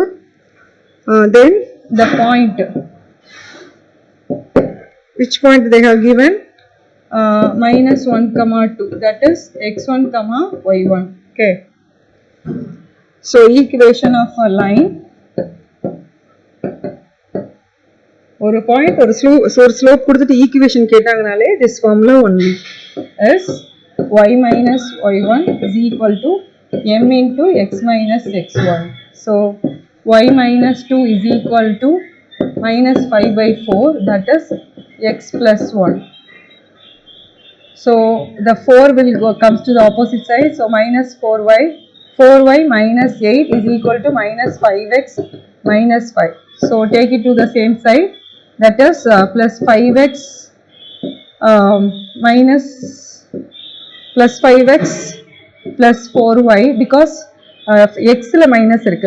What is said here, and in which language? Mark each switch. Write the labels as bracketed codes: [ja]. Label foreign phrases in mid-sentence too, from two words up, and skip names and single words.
[en] Then the point, which point they have given, minus 1 comma 2, that is x1 comma y1. Okay. So equation of a line, [ta] ஒரு point ஒரு slope கொடுத்துட்டு equation கேட்டாங்கனாலே [en] this formula only is y minus y1 is equal to m into x minus x1. So y minus 2 is equal to minus 5 by 4, that is x plus 1. So the 4 will go, comes to the opposite side. So minus 4y. 4y minus 8 is equal to minus 5x minus 5. So take it to the same side. That is plus 5x minus plus 5x plus 4y, because [ta] x la minus irukku.